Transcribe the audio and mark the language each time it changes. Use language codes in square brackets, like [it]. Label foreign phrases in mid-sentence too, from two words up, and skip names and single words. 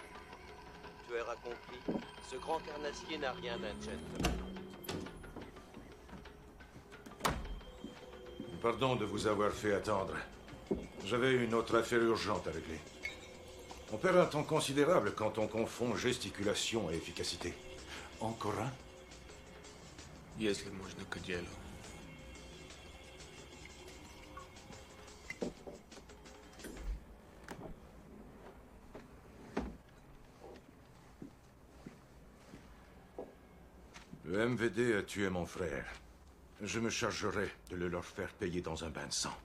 [fr] Tu auras compris, ce grand carnassier n'a rien d'un gentleman. Pardon de vous avoir fait attendre. J'avais une autre affaire urgente à régler. On perd un temps considérable quand on confond gesticulation et efficacité. Encore un? [ru] Если можно к делу. [fr] Le MVD a tué mon frère. Je me chargerai de le leur faire payer dans un bain de sang.